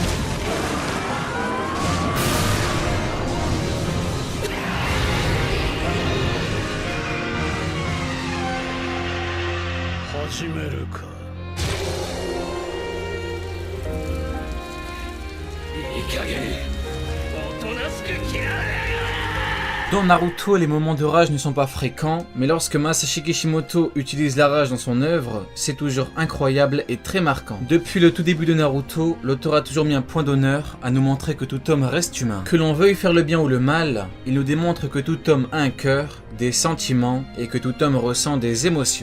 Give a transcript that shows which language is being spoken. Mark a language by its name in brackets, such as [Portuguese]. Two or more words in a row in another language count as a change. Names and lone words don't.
[Japanese] 始めるか。いい加減おとなしく切られやがれ。 [French] Dans Naruto, les moments de rage ne sont pas fréquents, mais lorsque Masashi Kishimoto utilise la rage dans son œuvre, c'est toujours incroyable et très marquant. Depuis le tout début de Naruto, l'auteur a toujours mis un point d'honneur à nous montrer que tout homme reste humain. Que l'on veuille faire le bien ou le mal, il nous démontre que tout homme a un cœur, des sentiments et que tout homme ressent des émotions.